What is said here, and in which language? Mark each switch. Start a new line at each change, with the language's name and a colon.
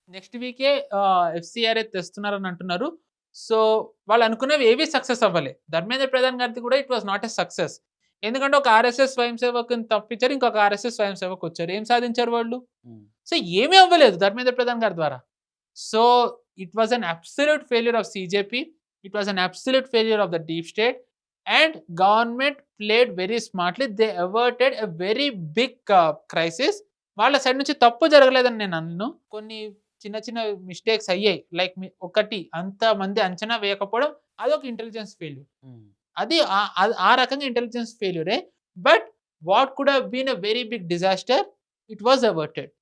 Telugu: Next వీకే FCRA తెస్తున్నారని అంటున్నారు. So, వాళ్ళు అనుకున్నవి ఏవి సక్సెస్ అవ్వలే. ధర్మేంద్ర ప్రధాన్ గారిది కూడా
English: It was not a success.
Telugu: ఎందుకంటే ఒక ఆర్ఎస్ఎస్ స్వయం సేవకుని తప్పించారు. ఇంకొక ఆర్ఎస్ఎస్ స్వయం సేవకొచ్చారు. ఏం సాధించారు వాళ్ళు? సో, ఏమీ అవ్వలేదు ధర్మేంద్ర ప్రధాన్ గారి ద్వారా.
English: So, it was an absolute failure of CJP. It was an absolute failure of the deep state and government played very smartly. They averted a very big crisis.
Telugu: వాళ్ళ సైడ్ నుంచి తప్పు జరగలేదని నేను అనను. కొన్ని చిన్న చిన్న మిస్టేక్స్ అయ్యాయి. లైక్ ఒకటి అంతమంది అంచనా వేయకపోవడం అదొక ఇంటెలిజెన్స్ ఫెయిల్యూర్. అది ఆ రకంగా intelligence ఫెయిల్యూరే.
English: But what could have been a very big disaster it was averted.